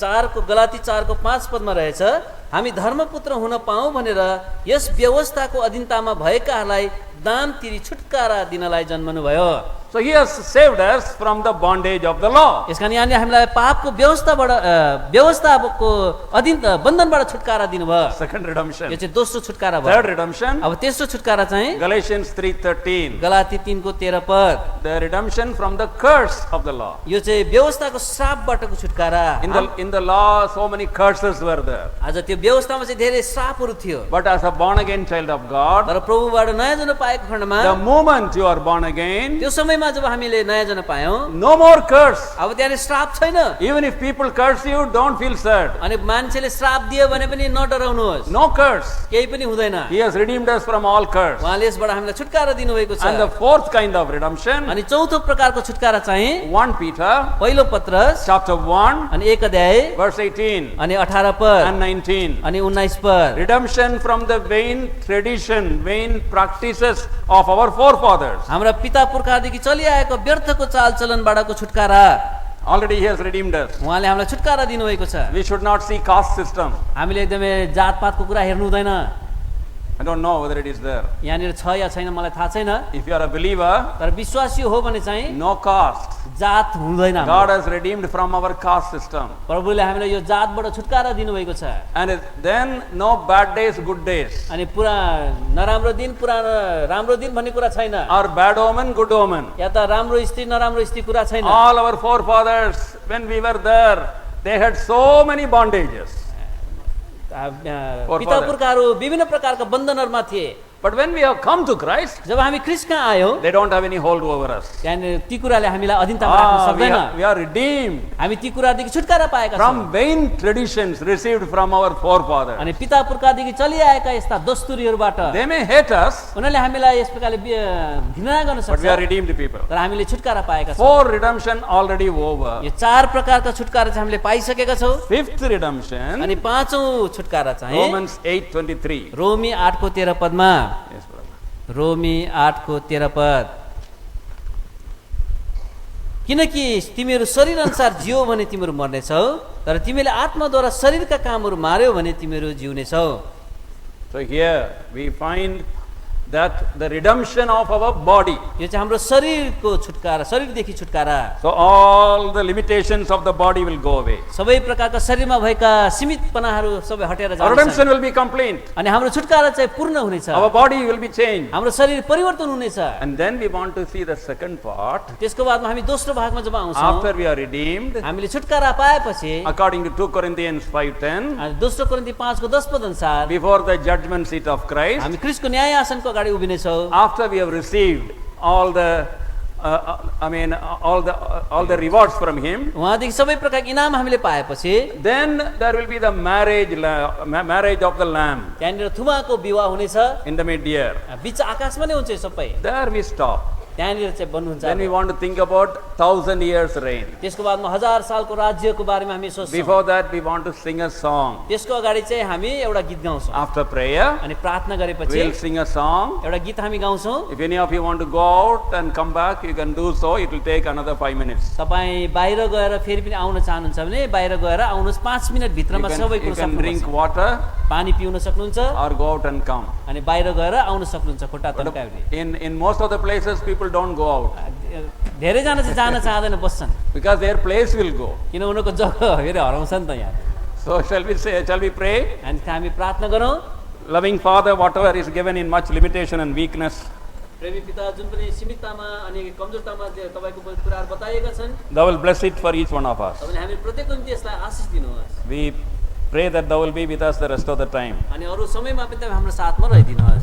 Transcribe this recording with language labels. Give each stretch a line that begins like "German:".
Nepali: 4 को गलाती 4 को 5 पदमा रहेछ, हामी धर्मपुत्र हुन पाऊँ भनेर यस व्यवस्थाको अधीनतामा भएकाहरूलाई दाम तिरी छुटकारा दिनलाई जन्मनु भयो।
English: So he has saved us from the bondage of the law.
Nepali: यसकारण यहाँले हामीलाई पापको व्यवस्थाको अधीन बन्धनबाट छुटकारा दिनुभयो।
English: Second
Nepali: यो
English: redemption.
Nepali: चाहिँ दोस्रो छुटकारा भयो।
English: Third redemption,
Nepali: अब तेस्रो छुटकारा चाहिँ
English: Galatians 3:13.
Nepali: गलाती 3 को 13 पद।
English: The redemption from the curse of the law.
Nepali: यो चाहिँ व्यवस्थाको श्रापबाटको छुटकारा।
English: In the law, so many curses were there.
Nepali: आज त्यो व्यवस्थामा चाहिँ धेरै श्रापहरू थियो,
English: But as a born again child of God,
Nepali: तर प्रभुबाट नयाँ जन्म पाएको खण्डमा,
English: the moment you are born again,
Nepali: त्यो समयमा जब हामीले नयाँ जन्म पायौँ,
English: no more curse.
Nepali: अब त्यहाँनिर श्राप छैन।
English: Even if people curse you, don't feel sad.
Nepali: अनि मान्छेले श्राप दियो भने पनि नडराउनुहोस्,
English: No curse.
Nepali: केही पनि हुँदैन।
English: He has redeemed us from all curse.
Nepali: उहाँले यसबाट हामीलाई छुटकारा दिनुभएको छ।
English: And the fourth kind of redemption,
Nepali: अनि चौथो प्रकारको छुटकारा चाहिँ
English: 1 Peter
Nepali: पहिलो पत्रस
English: chapter 1
Nepali: अनि 1 अध्याय
English: verse 18
Nepali: अनि 18 पद
English: and 19.
Nepali: अनि 19 पद।
English: Redemption from the vain tradition, vain practices of our forefathers.
Nepali: हाम्रा पिता पुर्खादेखि चलिआएको व्यर्थको चालचलनबाटको छुटकारा।
English: Already he has redeemed us.
Nepali: उहाँले हामीलाई छुटकारा दिनुभएको छ।
English: We should not see caste system.
Nepali: हामीले एकदमै जातपातको कुरा हेर्नु हुँदैन।
English: I don't know whether it is there.
Nepali: यहाँनिर छ या छैन मलाई थाहा छैन,
English: If you are a believer,
Nepali: तर विश्वासी हो भने चाहिँ
English: no caste.
Nepali: जात हुँदैन हाम्रो।
English: God has redeemed from our caste system.
Nepali: प्रभुले हामीलाई यो जातबाट छुटकारा दिनुभएको छ।
English: And then no bad days, good days.
Nepali: अनि पुरा नराम्रो दिन पुरा राम्रो दिन भन्ने कुरा छैन,
English: Or bad omen, good omen.
Nepali: या त राम्रो स्थिति नराम्रो स्थिति कुरा छैन।
English: All our forefathers, when we were there, they had so many bondages.
Nepali: पिता पुर्खाहरू विभिन्न प्रकारका बन्धनहरूमा थिए,
English: But when we have come to Christ,
Nepali: जब हामी ख्रीष्ट कहाँ आयौँ
English: they don't have any hold over us.
Nepali: त्यहाँनिर ती कुराले हामीलाई अधीनतामा राख्न सक्दैन।
English: We are redeemed
Nepali: हामी ती कुरादेखि छुटकारा पाएका छौँ।
English: from vain traditions received from our forefathers.
Nepali: अनि पिता पुर्खादेखि चलिआएका यस्ता दस्तुरीहरूबाट
English: They may hate us,
Nepali: उनीहरूले हामीलाई यस प्रकारले घृणा गर्न
English: but we are
Nepali: सक्छ,
English: redeemed people.
Nepali: तर हामीले छुटकारा पाएका छौँ।
English: For redemption already over.
Nepali: यो चार प्रकारका छुटकारा चाहिँ हामीले पाइसकेका छौँ।
English: Fifth redemption,
Nepali: अनि पाँचौं छुटकारा चाहिँ
English: Romans 8:23.
Nepali: रोमी 8 को 13 पदमा,
English: Yes, brother.
Nepali: रोमी 8 को 13 पद, किनकि तिमीहरू शरीर अनुसार जियो भने तिमीहरू मर्नेछौ, तर तिमीले आत्माद्वारा शरीरका कामहरू मार्यौ भने तिमीहरू जिउनेछौ।
English: So here we find that the redemption of our body.
Nepali: यो चाहिँ हाम्रो शरीरको छुटकारा, शरीरदेखि छुटकारा।
English: So all the limitations of the body will go away.
Nepali: सबै प्रकारका शरीरमा भएका सीमितपनाहरू सबै हटेर
English: Our
Nepali: जान्छन्
English: redemption will be complete.
Nepali: अनि हाम्रो छुटकारा चाहिँ पूर्ण हुनेछ,
English: Our body will be changed.
Nepali: हाम्रो शरीर परिवर्तन हुनेछ।
English: And then we want to see the second part.
Nepali: त्यसको बादमा हामी दोस्रो भागमा जब आउँछौँ,
English: After we are redeemed,
Nepali: हामीले छुटकारा पाएपछि
English: according to 2 Corinthians 5:10,
Nepali: अनि दोस्रो कोरिन्थी 5 को 10 पद अनुसार
English: before the judgment seat of Christ,
Nepali: हामी क्रिस्टको न्याय आसनको अगाडि उभिनेछौँ।
English: after we have received all the all the rewards from him,
Nepali: उहाँदेखि सबै प्रकारको इनाम हामीले पाएपछि
English: then there will be the marriage of the lamb
Nepali: त्यहाँनिर थुमाको विवाह हुनेछ,
English: in the mid-year.
Nepali: बिच आकाशमा नै हुन्छ यो सबै।
English: There we stop.
Nepali: त्यहाँनिर चाहिँ बन्नुहुन्छ।
English: Then we want to think about 1,000 years reign.
Nepali: त्यसको बादमा 1000 सालको राज्यको बारेमा हामी सोच्छौँ।
English: Before that we want to sing a song.
Nepali: त्यसको अगाडि चाहिँ हामी एउटा गीत गाउँछौँ।
English: After prayer,
Nepali: अनि प्रार्थना गरेपछि
English: we'll sing a song.
Nepali: एउटा गीत हामी गाउँछौँ।
English: If any of you want to go out and come back, you can do so. It will take another 5 minutes.
Nepali: तपाईँ बाहिर गएर फेरि पनि आउन चाहनुहुन्छ भने बाहिर गएर आउनुहोस्, 5 मिनट भित्रमा सबै
English: You
Nepali: कुरो
English: can
Nepali: सक्नुहुन्छ।
English: drink water
Nepali: पानी पिउन सक्नुहुन्छ
English: or go out and come.
Nepali: अनि बाहिर गएर आउन सक्नुहुन्छ खुट्टा तन्काउने।
English: In most of the places, people don't go out
Nepali: धेरैजना चाहिँ जान चाहँदैन, बस्छन्,
English: because their place will go.
Nepali: किन उनीहरूको जग्गा फेरि हराउँछ नि त यहाँ।
English: So shall we pray?
Nepali: अनि हामी प्रार्थना गरौँ।
English: Loving Father, whatever is given in much limitation and weakness,
Nepali: प्रेमी पिता, जुन पनि सीमिततामा अनि कमजोरतामा तपाईँको कुराहरू बताइएका छन्,
English: Thou will bless it for each one of us.
Nepali: तपाईँले हामी प्रत्येकको निम्ति यसलाई आशिष दिनुहोस्।
English: We pray that Thou will be with us the rest of the time.
Nepali: अनि अरू समयमा पनि तपाईँ हाम्रो साथमा रहिदिनुहोस्।